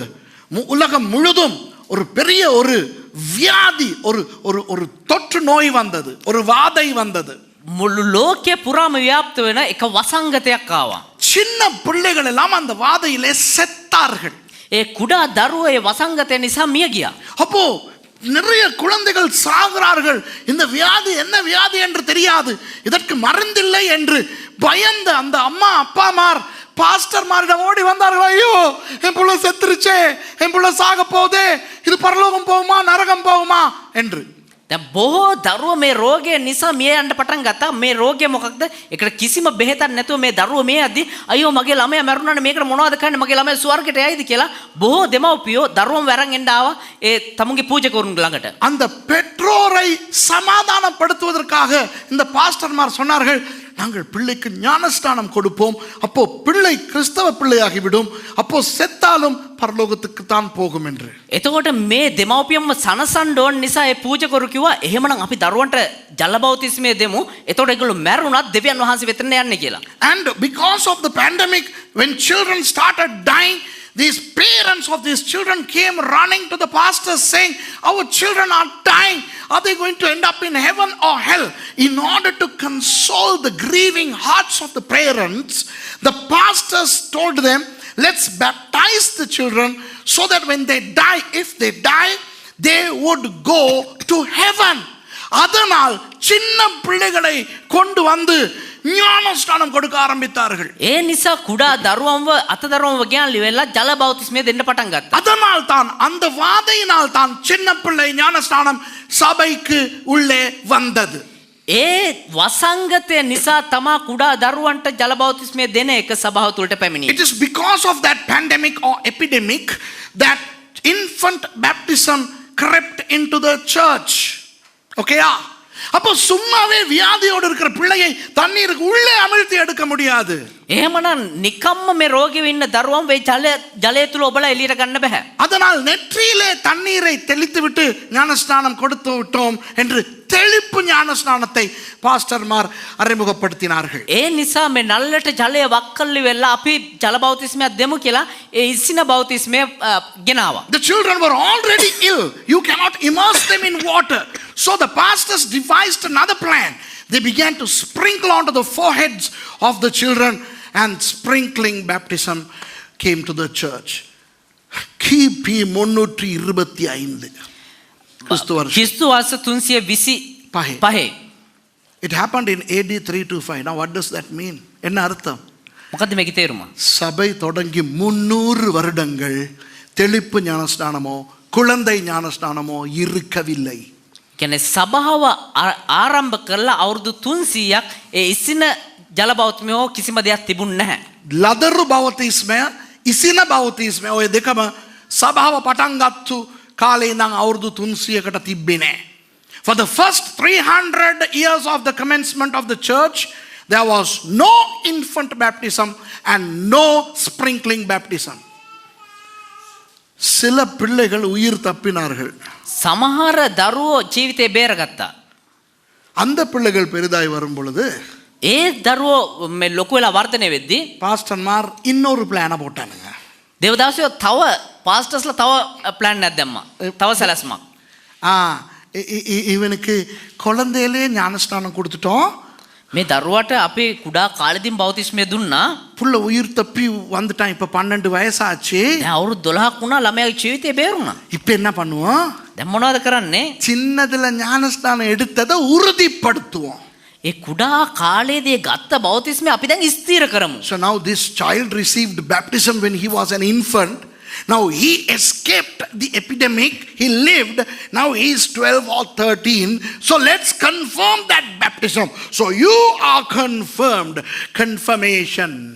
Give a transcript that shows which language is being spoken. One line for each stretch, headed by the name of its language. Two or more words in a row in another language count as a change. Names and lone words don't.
Tamil: உலகம் முழுதும் ஒரு பெரிய ஒரு வியாதி ஒரு ஒரு ஒரு தொற்று நோய் வந்தது, ஒரு வாதை வந்தது.
Sinhala: මුළු ලෝකයේ පුරාම ව්‍යාප්ත වෙන එක වසංගතයක් ආවා.
Tamil: சின்ன பிள்ளைகள் எல்லாம் அந்த வாதையிலே செத்தார்கள்.
Sinhala: ඒ කුඩා දරුවෝ ඒ වසංගතය නිසා මිය ගියා.
Tamil: அப்போ நிறைய குழந்தைகள் சாகிறார்கள். இந்த வியாதி என்ன வியாதி என்று தெரியாது, இதற்கு மருந்தில்லை என்று பயந்த அந்த அம்மா அப்பாமார் பாஸ்டர்மாரிடம் ஓடி வந்தார்கள். ஐயோ என் புள்ள செத்துருச்சே, என் புள்ள சாக போதே, இது பரலோகம் போகுமா நரகம் போகுமா என்று.
Sinhala: දැන් බොහෝ දරුවෝ මේ රෝගය නිසා මිය යන්න පටන් ගත්තා. මේ රෝගය මොකක්ද? ඒකට කිසිම බෙහෙතක් නැතුව මේ දරුවෝ මේ යද්දි අයියෝ මගේ ළමයා මැරුණානේ, මේකට මොනවද කරන්නේ, මගේ ළමයා ස්වර්ගයට යයිද කියලා බොහෝ දෙමව්පියෝ දරුවෝම වරන් එන්න ආවා ඒ තමුන්ගේ පූජකවරුන් ළඟට.
Tamil: அந்த பெற்றோரை சமாதானப்படுத்துவதற்காக இந்த பாஸ்டர்மார் சொன்னார்கள், நாங்கள் பிள்ளைக்கு ஞானஸ்நானம் கொடுப்போம், அப்போ பிள்ளை கிறிஸ்தவ பிள்ளையாகிவிடும், அப்போ செத்தாலும் பரலோகத்துக்கு தான் போகும் என்று.
Sinhala: එතකොට මේ දෙමව්පියන්ව සනසන්න ඕන නිසා ඒ පූජකවරු කිව්වා එහෙමනම් අපි දරුවන්ට ජල බෞතිස්මය දෙමු. එතකොට ඒගොල්ලෝ මැරුණත් දෙවියන් වහන්සේ වෙතට යන්නේ කියලා.
English: And because of the pandemic, when children started dying, these parents of these children came running to the pastors saying, our children are dying, are they going to end up in heaven or hell? In order to console the grieving hearts of the parents, the pastors told them, let's baptize the children so that when they die, if they die, they would go to heaven.
Tamil: அதனால் சின்ன பிள்ளைகளை கொண்டு வந்து ஞானஸ்நானம் கொடுக்க ஆரம்பித்தார்கள்.
Sinhala: ඒ නිසා කුඩා දරුවන්ව අතදරුවන්ව ගෙනල්ලි වෙලා ජල බෞතිස්මය දෙන්න පටන් ගත්තා.
Tamil: அதனால் தான் அந்த வாதையினால் தான் சின்ன பிள்ளை ஞானஸ்நானம் சபைக்கு உள்ளே வந்தது.
Sinhala: ඒ වසංගතය නිසා තමා කුඩා දරුවන්ට ජල බෞතිස්මය දෙන එක සභාව තුළට පැමිණියේ.
English: It is because of that pandemic or epidemic that infant baptism crept into the church. Okay?
Tamil: அப்போ சும்மாவே வியாதியோடு இருக்கிற பிள்ளையை தண்ணீருக்கு உள்ளே அமிழ்த்தி எடுக்க முடியாது.
Sinhala: එහෙමනම් නිකම්ම මේ රෝගී වෙන්න දරුවම් වේ ජලය තුල ඔබලා එළියට ගන්න බෑ.
Tamil: அதனால் நெற்றியிலே தண்ணீரை தெளித்து விட்டு ஞானஸ்நானம் கொடுத்து விட்டோம் என்று தெளிப்பு ஞானஸ்நானத்தை பாஸ்டர்மார் அறிமுகப்படுத்தினார்கள்.
Sinhala: ඒ නිසා මේ නල්ලට ජලය වක්කල්ලි වෙලා අපි ජල බෞතිස්මයක් දෙමු කියලා ඒ ඉසින බෞතිස්මය ගෙනාවා.
English: The children were already ill. You cannot immerse them in water. So the pastors devised another plan. They began to sprinkle onto the foreheads of the children, and sprinkling baptism came to the church.
Tamil: கிபி 325 கிறிஸ்து வருஷம்.
Sinhala: ක්‍රිස්තු වර්ෂ 325.
English: It happened in AD 325. Now what does that mean?
Tamil: என்ன அர்த்தம்?
Sinhala: මොකද්ද මේකේ තේරුම?
Tamil: சபை தொடங்கி 300 வருடங்கள் தெளிப்பு ஞானஸ்நானமோ குழந்தை ஞானஸ்நானமோ இருக்கவில்லை.
Sinhala: කියන්නේ සභාව ආරම්භ කරලා අවුරුදු 300ක් ඒ ඉසින ජල බෞතිස්මය කිසිම දෙයක් තිබුණ නැහැ. ලදරු බෞතිස්මය ඉසින බෞතිස්මය ඔය දෙකම සභාව පටන් ගත්තු කාලේ ඉඳන් අවුරුදු 300කට තිබ්බේ නැහැ.
English: For the first 300 years of the commencement of the church, there was no infant baptism and no sprinkling baptism.
Tamil: சில பிள்ளைகள் உயிர் தப்பினார்கள்.
Sinhala: සමහර දරුවෝ ජීවිතේ බේරගත්තා.
Tamil: அந்த பிள்ளைகள் பெரிதாய் வரும் பொழுது
Sinhala: ඒ දරුවෝ මේ ලොකු වෙලා වර්ධනය වෙද්දී
Tamil: பாஸ்டர்மார் இன்னொரு பிளானை போட்டானுங்க.
Sinhala: දේවදාසයෝ තව පාස්ටර්ස්ලා තව ප්ලෑන් එකක් දැම්මා. තව සැලැස්මක්.
Tamil: இவனுக்கு குழந்தையிலே ஞானஸ்நானம் கொடுத்துட்டோம்,
Sinhala: මේ දරුවට අපි කුඩා කාලෙදින් බෞතිස්මය දුන්නා.
Tamil: புள்ள உயிர் தப்பி வந்துட்டான், இப்ப 12 வயசாச்சு.
Sinhala: දැන් අවුරුදු 12ක් වුණා, ළමයාගේ ජීවිතේ බේරුණා.
Tamil: இப்ப என்ன பண்ணுவோம்?
Sinhala: දැන් මොනවද කරන්නේ?
Tamil: சின்னதுல ஞானஸ்நானம் எடுத்ததை உறுதிப்படுத்துவோம்.
Sinhala: ඒ කුඩා කාලයේදී ගත්ත බෞතිස්මය අපි දැන් ස්ථිර කරමු.
English: So now this child received baptism when he was an infant. Now he escaped the epidemic, he lived, now he is 12 or 13. So let's confirm that baptism. So you are confirmed. Confirmation.